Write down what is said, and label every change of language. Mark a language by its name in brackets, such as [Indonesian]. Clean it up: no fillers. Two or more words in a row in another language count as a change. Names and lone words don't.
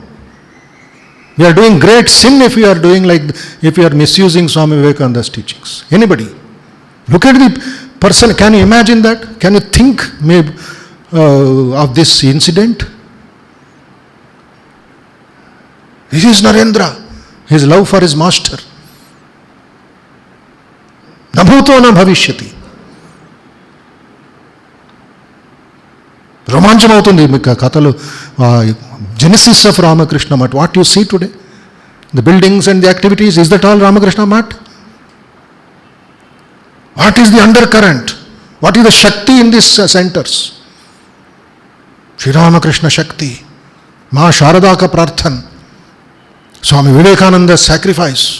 [English] We are doing great sin if we are misusing Swami Vivekananda's teachings. Anybody. Look at the person. Can you imagine that? Can you think maybe of this incident? This is Narendra, his love for his master. [Sanskrit] न भूतो न भविष्यति. [Telugu] రోమాంచం అవుతుంది మీకు కథలు [English] genesis of Ramakrishna Math. What you see today, the buildings and the activities, is that all Ramakrishna Math? What is the undercurrent? What is the Shakti in these centers? Shri Ramakrishna Shakti, [Hindi] माँ शारदा का प्रार्थना, [English] Swami Vivekananda's sacrifice.